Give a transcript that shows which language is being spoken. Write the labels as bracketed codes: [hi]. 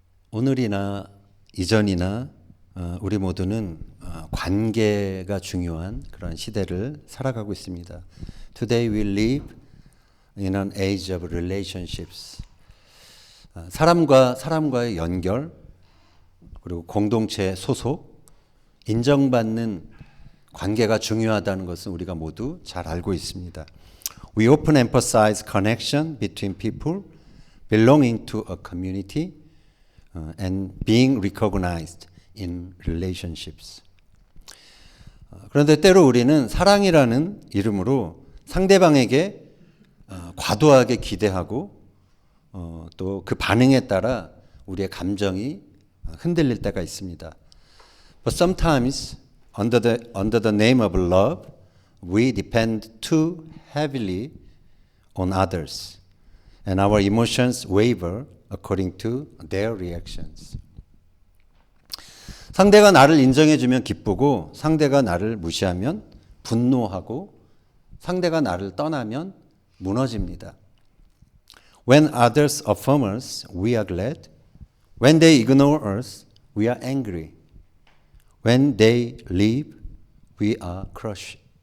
[ko] 오늘이나 이전이나 우리 모두는 관계가 중요한 그런 시대를 살아가고 있습니다. [en] Today we live in an age of relationships. [ko] 사람과 사람과의 연결, 그리고 공동체 소속, 인정받는 관계가 중요하다는 것은 우리가 모두 잘 알고 있습니다. [en] We often emphasize connection between people belonging to a community and being recognized in relationships. [ko] 그런데 때로 우리는 사랑이라는 이름으로 상대방에게 과도하게 기대하고 또 그 반응에 따라 우리의 감정이 흔들릴 때가 있습니다. [en] But sometimes under the name of love, we depend too heavily on others, and our emotions waver according to their reactions. [ko] 상대가 나를 인정해주면 기쁘고 상대가 나를 무시하면 분노하고 상대가 나를 떠나면 무너집니다. [en] When others affirm us, we are glad. When they ignore us, we are angry. When they leave, we are crushed.